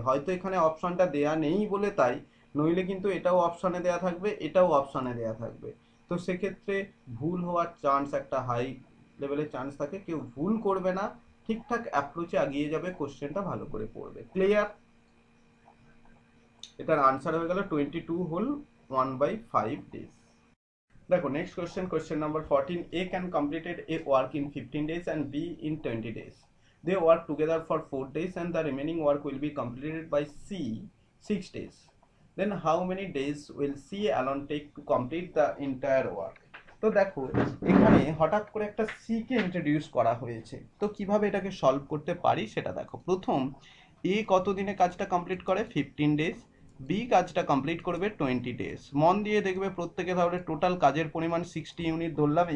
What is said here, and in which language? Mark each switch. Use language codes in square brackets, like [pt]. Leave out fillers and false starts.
[bn] হয়তো এখানে অপশনটা দেয়া নেই বলে তাই, নইলে কিন্তু এটাও অপশনে দেয়া থাকবে, এটাও অপশনে দেয়া থাকবে। তো সেক্ষেত্রে ভুল হওয়ার চান্স একটা হাই লেভেলের চান্স থাকে, কেউ ভুল করবে না, ঠিকঠাক অ্যাপ্রোচে এগিয়ে যাবে, কোশ্চেনটা ভালো করে পড়বে। ক্লিয়ার? এটার আনসার হয়ে গেল 22 হোল 1/5 days। দেখো [en] Next question, question number 14, A can completed a work in 15 days and B in 20 days. They work together for 4 days and the remaining work will be completed by C 6 days. Then how many days will C alone take to complete the entire work? [bn] তো দেখো এখানে হঠাৎ করে একটা C K introduce করা হয়েছে, তো কিভাবে এটাকে সলভ করতে পারি সেটা দেখো। প্রথম, এ কত দিনে কাজটা কমপ্লিট করে? 15 ডেজ। বি কাজটা কমপ্লিট করবে 20 ডেজ। মন দিয়ে দেখবে প্রত্যেকে, তাহলে টোটাল কাজের পরিমাণ 60 ইউনিট ধরলাম।